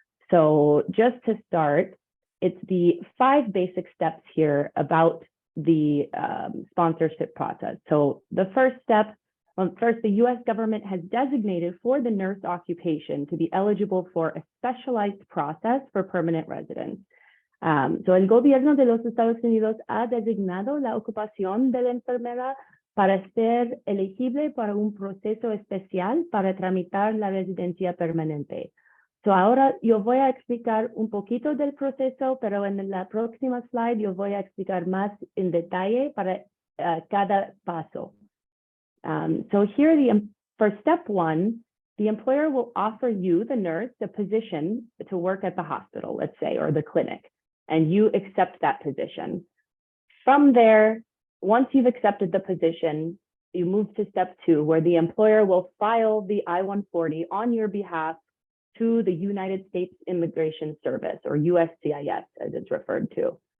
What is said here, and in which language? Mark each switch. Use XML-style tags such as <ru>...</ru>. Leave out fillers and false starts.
<en>So just to start, it's the 5 basic steps here about the sponsorship process. So the first step, first, the U.S. government has designated for the nurse occupation to be eligible for a specialized process for permanent residence.</en> <es>So el gobierno de los Estados Unidos ha designado la ocupación de la enfermera para ser elegible para un proceso especial para tramitar la residencia permanente. So ahora yo voy a explicar un poquito del proceso, pero en la próxima slide yo voy a explicar más en detalle para cada paso.</es> <en>So here, for step 1, the employer will offer you, the nurse, the position to work at the hospital, let's say, or the clinic, and you accept that position. From there, once you've accepted the position, you move to step 2, where the employer will file the I-140 on your behalf to the United States Immigration Service, or USCIS, as it's referred to.</en>